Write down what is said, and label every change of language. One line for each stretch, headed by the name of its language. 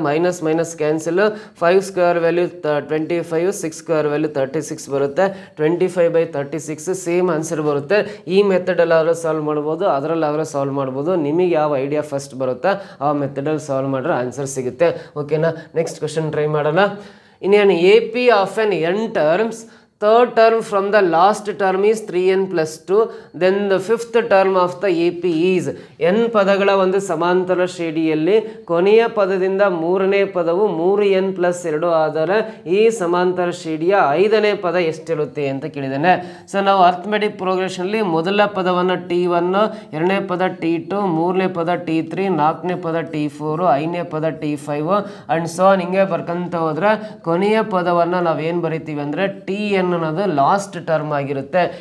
Kannada: Minus minus cancel, 5 square value 25, 6 square value 36 ಬರುತ್ತೆ. 25/36 same answer ಬರುತ್ತೆ. ಈ ಮೆಥಡಲ್ಲಾದರೂ ಸಾಲ್ವ್ ಮಾಡ್ಬೋದು, ಅದರಲ್ಲಾದರೂ ಸಾಲ್ವ್ ಮಾಡ್ಬೋದು. ನಿಮಗೆ ಯಾವ ಐಡಿಯಾ ಫಸ್ಟ್ ಬರುತ್ತಾ ಆ ಮೆಥಡಲ್ಲಿ ಸಾಲ್ವ್ ಮಾಡಿದ್ರೆ ಆನ್ಸರ್ ಸಿಗುತ್ತೆ. ಓಕೆನಾ, ನೆಕ್ಸ್ಟ್ ಕ್ವಶನ್ ಟ್ರೈ ಮಾಡೋಣ.
English: in an AP of an n terms, third term from the last term is 3n plus 2, then the fifth term of the AP is
Kannada: n ಪದಗಳ ಒಂದು ಸಮಾಂತರ ಶ್ರೇಣಿಯಲ್ಲಿ ಕೊನೆಯ ಪದದಿಂದ ಮೂರನೇ ಪದವು 3n plus 2 ಆದರೆ ಈ ಸಮಾಂತರ ಶ್ರೇಣಿಯ 5ನೇ ಪದ ಎಷ್ಟಿರುತ್ತೆ ಅಂತ ಕೇಳಿದ್ದೇನೆ. ಸೊ ನಾವು ಅರ್ಥಮೆಟಿಕ್ ಪ್ರೋಗ್ರೆಷನ್ಲಿ ಮೊದಲ ಪದವನ್ನು T1, ಎರಡನೇ ಪದ T2, ಮೂರನೇ ಪದ T3, ನಾಲ್ಕನೇ ಪದ T4, ಐದನೇ ಪದ T5 ಅಂಡ್ ಸೊ ಹಿಂಗೆ ಬರ್ಕಂತ ಹೋದ್ರೆ ಕೊನೆಯ ಪದವನ್ನು ನಾವೇನು ಬರಿತೀವಿ ಅಂದರೆ TN ಅನ್ನೋದು ಲಾಸ್ಟ್ ಟರ್ಮ್ ಆಗಿರುತ್ತೆ.